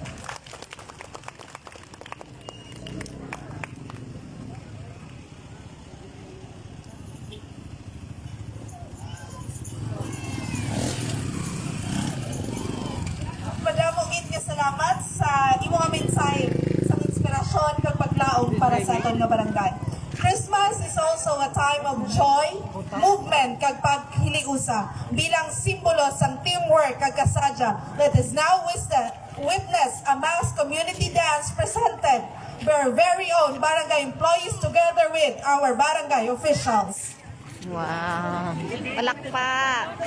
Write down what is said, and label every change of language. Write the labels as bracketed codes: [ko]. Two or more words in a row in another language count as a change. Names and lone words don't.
[hil] Madamo gid nga salamat sa imong mensahe sa inspirasyon kag paglaom para sa aton nga barangay. [en] Christmas is also a time of joy, movement [hil] kag paghiliusa bilang simbolo sang teamwork kag kasadya. [en] Let us now witness a mass community dance presented by our very own barangay employees together with our barangay officials. [hil] Wow. Palakpak.